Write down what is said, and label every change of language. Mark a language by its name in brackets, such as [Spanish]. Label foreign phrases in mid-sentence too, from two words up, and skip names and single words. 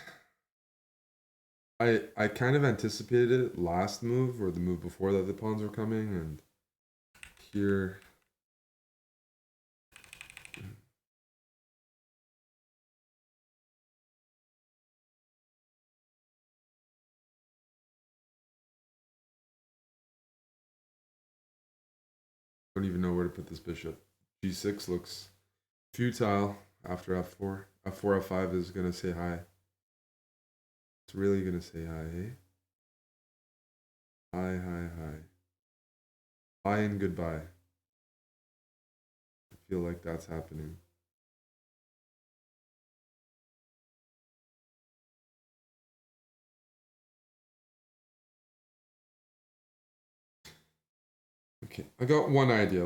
[English] I kind of anticipated it last move or the move before that the pawns were coming, and here don't even know where to put this bishop. G6 looks futile after F4. F4, F5 is gonna say hi. It's really gonna say hi, hey? Hi, hi, hi. Hi and goodbye. I feel like that's happening. Okay, I got one idea.